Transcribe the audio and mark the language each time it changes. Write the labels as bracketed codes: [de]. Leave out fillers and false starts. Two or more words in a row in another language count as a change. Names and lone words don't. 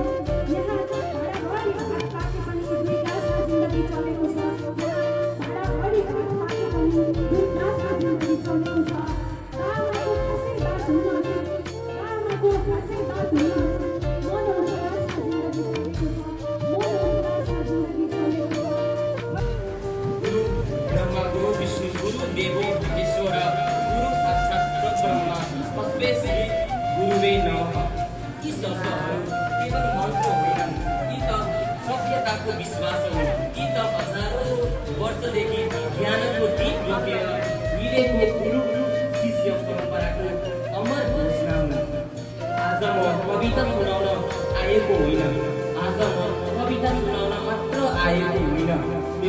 [ne] यहाँ भाडा भरि भात पाके पनि दुई गाँसमा जिन्दगी चलेको छ। यहाँ भाडा भरि भात पाके पनि दुई गाँसमा जिन्दगी चलेको छ। आमाको खासै बात हुन आमाको खासै बात हुन मनोहरासा जिन्दगी चलेको छ, मनोहरासा जिन्दगी चलेको छ। [sa] गुरु ब्रह्मा गुरु विष्णु गुरु देव महेश्वर गुरु साक्षात् परब्रह्म तस्मै श्री गुरुवे नमः। [ne] यी शब्दहरू केवल मन्त्र होइनन्, यी त सभ्यताको विश्वास हो। यी त हजारौँ वर्षदेखि ज्ञानको दीप बोकेर हिँडेको गुरु शिष्य परम्पराको अमर घोषणा हुन्। आज म कविता सुनाउन आएको होइन, आज म कविता सुनाउन मात्र आएको होइन।